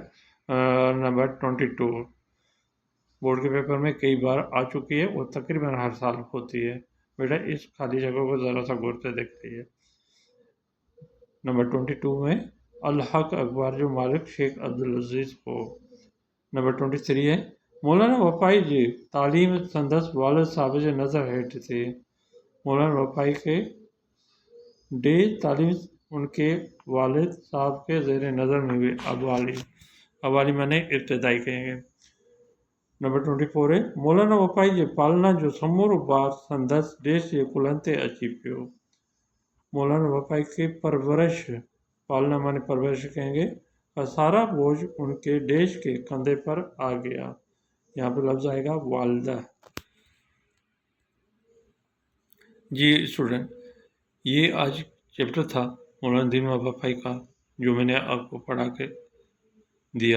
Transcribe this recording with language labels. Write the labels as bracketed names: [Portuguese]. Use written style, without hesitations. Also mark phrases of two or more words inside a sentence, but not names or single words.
[Urdu] نمبر 22 بورڈ کے پیپر میں کئی بار آ چکی ہے اور تقریباً ہر سال ہوتی ہے. بیٹا اس خالی جگہ کو ذرا سا غور سے دیکھتی ہے. [Sindhi] नंबर 22 में अल हक अखबार जो मालिक शेख अब्दुल अजीज़ हो। नंबर 23 है मौलाना वफ़ाई जी तालीम संदस वालिद साहब जे नज़र हेठि थी। [Urdu] مولانا وفائی کے ڈیز تعلیم ان کے والد صاحب کے زیر نظر میں ہوئی. اوائلی معنی ابتدائی کہیں گے. [Sindhi] नंबर 24 है मौलाना वफाई जे पालना जो समूरो बार संदस देश जे कुलन ते अची पियो। [Urdu] مولانا وفائی کے پرورش پالنا معنی پرورش کہیں گے کا سارا بوجھ ان کے دیش کے کندھے پر آ گیا. یہاں پہ لفظ آئے گا والدہ۔ جی اسٹوڈنٹ، یہ آج چیپٹر تھا مولانا دین وفائی کا جو میں نے آپ کو پڑھا کے دیا.